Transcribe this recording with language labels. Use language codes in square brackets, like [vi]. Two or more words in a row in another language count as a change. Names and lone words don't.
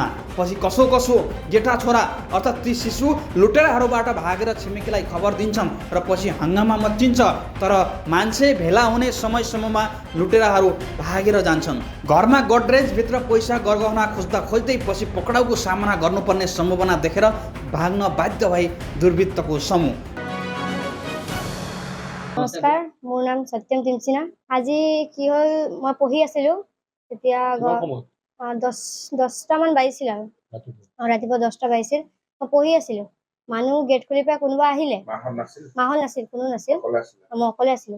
[ne] पछि कसो कसो जेठा छोरा अर्थात् ती शिशु लुटेराहरूबाट भागेर छिमेकीलाई खबर दिन्छन् र पछि हङ्गामा मच्चिन्छ। तर मान्छे भेला हुने समयसम्ममा लुटेराहरू भागेर जान्छन्। घरमा गोड्रेजभित्र पैसा गरगहना खोज्दा खोज्दै पछि पक्राउको सामना गर्नुपर्ने सम्भावना देखेर भाग्न बाध्य भए दुर्वृत्तको समूह। [as] নমস্কাৰ, মোৰ নাম সত্যম টিমচিনা। আজি কি হ'ল, মই পঢ়ি আছিলোঁ তেতিয়া 10টামান বাজিছিল আৰু ৰাতিপুৱা 10টা বাজিছিল। মই পঢ়ি আছিলোঁ, মানুহ গেট খুলি পেলাই কোনোবা আহিলে। মাহত নাছিল, কোনো নাছিল, মই অকলে আছিলোঁ।